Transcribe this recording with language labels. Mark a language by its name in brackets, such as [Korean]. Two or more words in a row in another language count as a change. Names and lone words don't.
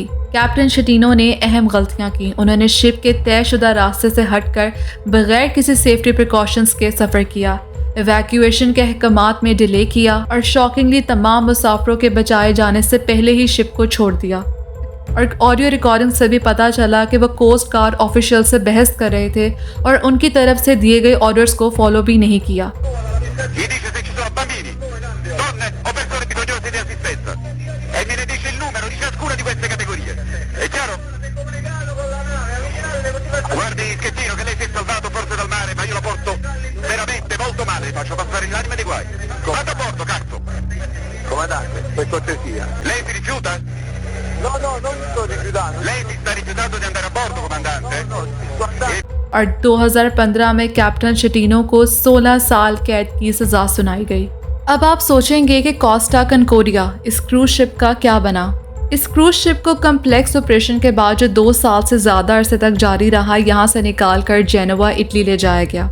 [Hindi] कैप्टन शेटिनो ने अहम गलतियां की। उन्होंने शिप के तयशुदा रास्ते से हटकर बगैर किसी [English] safety precautions [Hindi] के सफ़र किया, एवैक्यूएशन के अहकामात में डिले किया और शॉकिंगली तमाम मुसाफिरों के बचाए जाने से पहले ही शिप को छोड़ दिया। और [English] audio recording [Hindi] से भी पता चला कि वह [English] coast guard official [Hindi] से बहस कर रहे थे और उनकी तरफ से दिए गए ऑर्डर्स को फॉलो भी नहीं किया। [Italian] Gli dice se ci sono bambini, donne o persone bisognose di assistenza e me ne dice il numero di ciascuna di queste categorie. È chiaro? Guardi Schettino che lei si è salvato forse dal mare, ma io la porto veramente molto male, faccio passare in l'anima dei guai. Vado a bordo, cazzo! Comandante, per cortesia. Lei si rifiuta? No, non mi sto rifiutando. Lei si sta rifiutando di andare a bordo, comandante? No, guardate. [Hindi] और 2015 में कैप्टन शेटिनो को 16 साल कैद की सज़ा सुनाई गई। अब आप सोचेंगे कि कोस्टा कनकोरिया इस [English] cruise ship [Hindi] का क्या बना। इस [English] cruise ship [Hindi] को [English] complex operation [Hindi] के बाद जो 2 साल से ज़्यादा अरसे तक जारी रहा, यहाँ से निकाल कर जेनोवा इटली ले जाया गया।